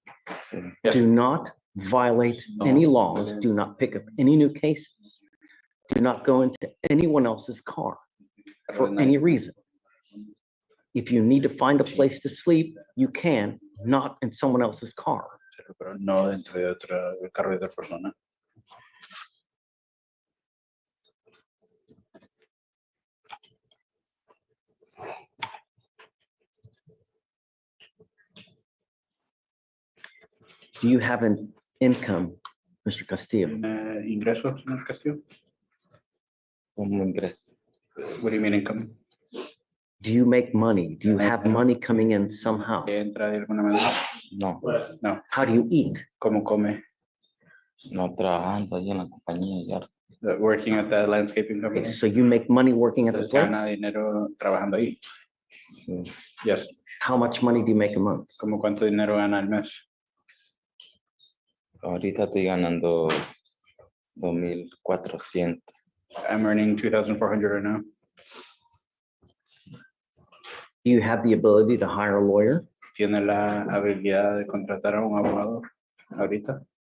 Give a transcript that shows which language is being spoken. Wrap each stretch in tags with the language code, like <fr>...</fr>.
<en>Yes. Do not violate any laws. Do not pick up any new cases. Do not go into anyone else's car for any reason. If you need to find a place to sleep, you can, not in someone else's car.</en> <es>Pero no dentro de del carro de otra persona.</es> <en>Do you have an income, Mr. Castillo?</en> <es>¿Ingresos, señor Castillo? ¿Cómo ingreso?</es> <en>What do you mean income? Do you make money? Do you have money coming in somehow?</en> <es>¿Entra de alguna manera? No.</es> <en>No. How do you eat?</en> <es>¿Cómo come? No, trabajando ahí en la compañía de yarda.</es> <en>Working at the landscaping company. Okay, so you make money working at the</en> <es>Entonces, gana</es> <en>place?</en> <es>dinero trabajando ahí. Sí.</es> <en>Yes. How much money do you make a month?</en> <es>¿Cómo cuánto dinero gana al mes? Ahorita estoy ganando 2,400.</es> <en>I'm earning 2,400 right now. Do you have the ability to hire a lawyer?</en> <es>¿Tiene la habilidad de contratar a un abogado ahorita?</es>